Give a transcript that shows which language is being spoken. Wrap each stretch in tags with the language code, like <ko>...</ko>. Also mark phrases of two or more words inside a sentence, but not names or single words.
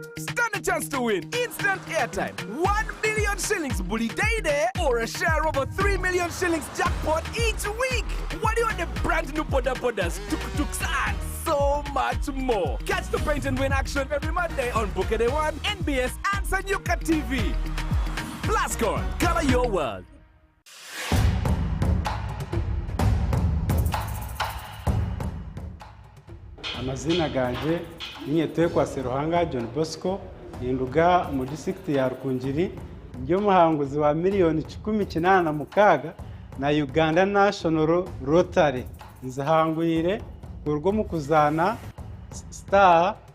<en>Stand a chance to win instant airtime, 1 million shillings bully day there, or a share of a 3 million shillings jackpot each week. What do you want the brand new Boda Bodas, tuk-tuks, and so much more? Catch the Paint and Win action every Monday on Bukede One, NBS, and Sanyuka TV. Blascon, color your world.</en> <nyn>Amazina ganje Nyetekwa Seruhanga John Bosco ninduga mu district ya Rukungiri ndio muhanguzi wa miliyoni 18 na Uganda National Rotary nzahangwire kurwo mu kuzana star</nyn>